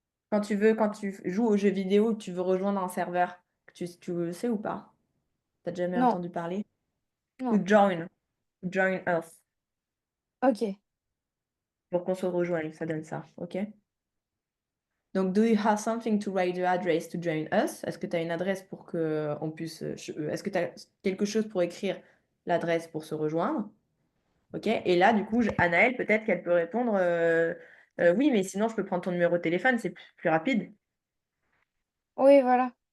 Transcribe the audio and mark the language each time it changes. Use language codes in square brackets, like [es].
[fr] Quand tu joues aux jeux vidéo, que tu veux rejoindre un serveur, tu le sais ou pas? T'as jamais Non, entendu parler? [en] To [fr] non. [en] join. Join us. Ok. [fr] Pour qu'on se rejoigne, ça donne ça, ok? Donc, [en] do you have something to write the address to join us? [fr] Est-ce que tu as une adresse pour que on puisse... Est-ce que tu as quelque chose pour écrire l'adresse pour se rejoindre? Ok? Et là, du coup, Anaëlle, peut-être qu'elle peut répondre oui, mais sinon, je peux prendre ton numéro de téléphone, c'est plus rapide. Oui, voilà.